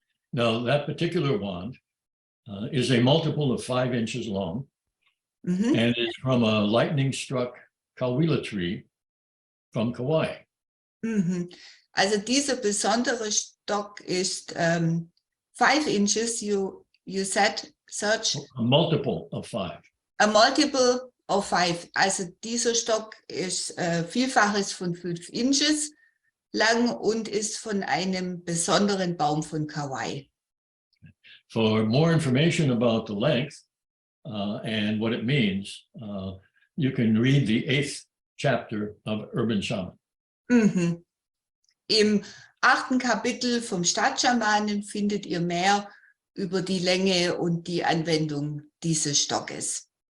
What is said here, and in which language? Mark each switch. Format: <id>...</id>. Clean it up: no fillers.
<en>Now, that particular wand is a multiple of 5 inches long and is from a lightning-struck Kawila tree from Kauai.</en> <de>Also dieser besondere Stock ist 5 inches,</de> <en>you said,</en> <de>Serge?</de> <en>A multiple of 5. A multiple of 5.</en> <de>Also dieser Stock ist Vielfaches von 5 inches lang und ist von einem besonderen Baum von Kauai.</de> <en>For more information about the length and what it means, you can read the 8th chapter of Urban Shaman.</en> <de>Im 8. Kapitel vom Stadtschamanen findet ihr mehr über die Länge und die Anwendung dieses Stockes.</de>